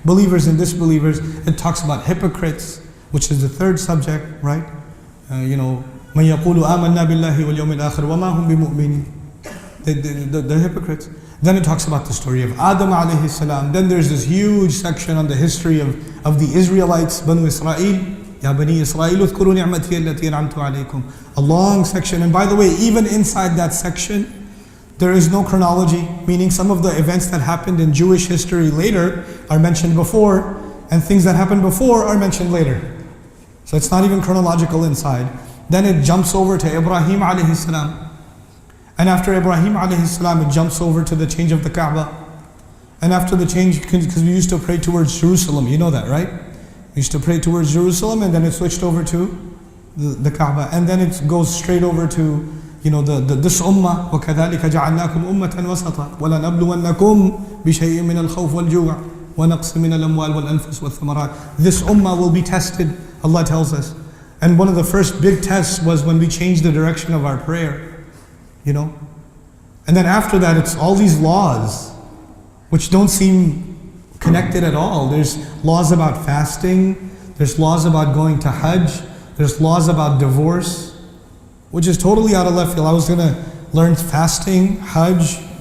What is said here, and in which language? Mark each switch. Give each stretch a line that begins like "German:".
English: Believers and disbelievers. It talks about hypocrites, which is the third subject, right?
Arabic: مَنْ يَقُولُ آمَنَّا بِاللَّهِ وَالْيَوْمِ الْآخِرِ وَمَا هُمْ بِمُؤْمِنِينَ.
English: The hypocrites. Then it talks about the story of Adam alayhi salam. Then there's this huge section on the history of the Israelites, Banu Israel.
Arabic: Ya Bani Israel, اذكروا نعمتي التي أنعمت عليكم.
English: A long section. And by the way, even inside that section, there is no chronology, meaning some of the events that happened in Jewish history later are mentioned before, and things that happened before are mentioned later. So it's not even chronological inside. Then it jumps over to Ibrahim alayhi salam. And after Ibrahim alayhi salam, it jumps over to the change of the Kaaba. And after the change, because we used to pray towards Jerusalem, you know that, right? We used to pray towards Jerusalem, and then it switched over to the Kaaba. And then it goes straight over to, this ummah,
Arabic: وَكَذَلِكَ جَعَلْنَاكُمْ أُمَّةً وَسَطًا وَلَنَبْلُوَنَّكُمْ بِشَيْءٍ مِّنَ الْخَوْفِ وَالْجُوعِ وَنَقْصٍ مِّنَ الْأَمْوَالِ وَالْأَنفُسِ وَالثَّمَرَاتِ.
English: This ummah will be tested, Allah tells us. And one of the first big tests was when we changed the direction of our prayer. And then after that, it's all these laws, which don't seem connected at all. There's laws about fasting, there's laws about going to Hajj, there's laws about divorce, which is totally out of left field. I was going to learn fasting, Hajj.